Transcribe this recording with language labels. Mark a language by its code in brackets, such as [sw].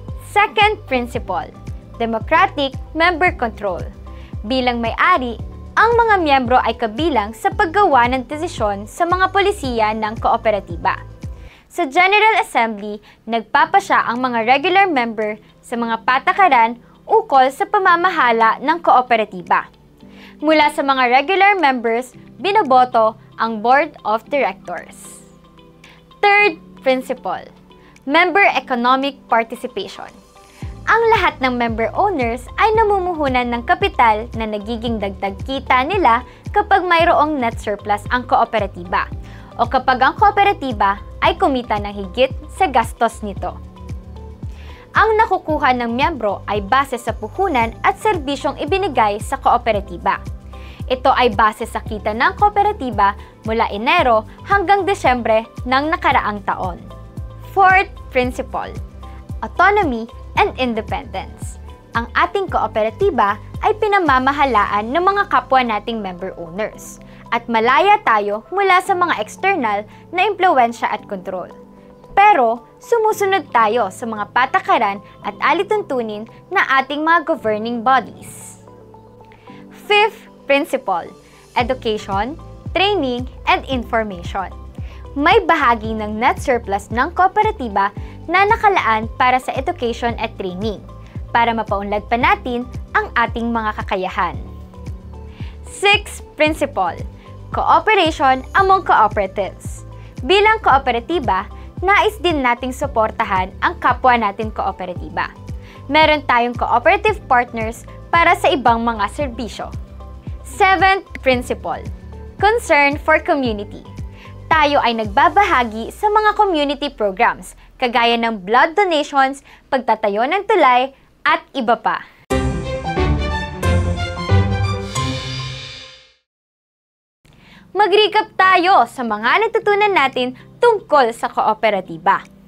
[en] Second principle, democratic member control. [tl] Bilang may-ari, ang mga miyembro ay kabilang sa paggawa ng desisyon sa mga polisiya ng kooperatiba. Sa General Assembly, nagpapasya ang mga regular member sa mga patakaran ukol sa pamamahala ng kooperatiba. Mula sa mga regular members, binoboto ang Board of Directors. [en] Third principle, member economic participation. [tl] Ang lahat ng member owners ay namumuhunan ng kapital na nagiging dagdag kita nila kapag mayroong net surplus ang kooperatiba o kapag ang kooperatiba ay kumita ng higit sa gastos nito. Ang nakukuha ng miyembro ay base sa puhunan at serbisyong ibinigay sa kooperatiba. Ito ay base sa kita ng kooperatiba mula Enero hanggang Desyembre ng nakaraang taon. [en] Fourth principle, autonomy and independence. [tl] Ang ating kooperatiba ay pinamamahalaan ng mga kapwa nating member owners at malaya tayo mula sa mga external na impluwensya at kontrol. Pero sumusunod tayo sa mga patakaran at alituntunin na ating mga governing bodies. [en] Fifth principle, education, training, and information. [tl] May bahagi ng net surplus ng kooperatiba na nakalaan para sa education at training para mapaunlad pa natin ang ating mga kakayahan. [en] Sixth principle, cooperation among cooperatives. [tl] Bilang kooperatiba, nais din nating suportahan ang kapwa natin kooperatiba. Meron tayong cooperative partners para sa ibang mga serbisyo. [en] Seventh principle, concern for community. [tl] Tayo ay nagbabahagi sa mga community programs, kagaya ng blood donations, pagtatayo ng tulay, at iba pa. Mag-recap tayo sa mga natutunan natin tungkol sa kooperatiba.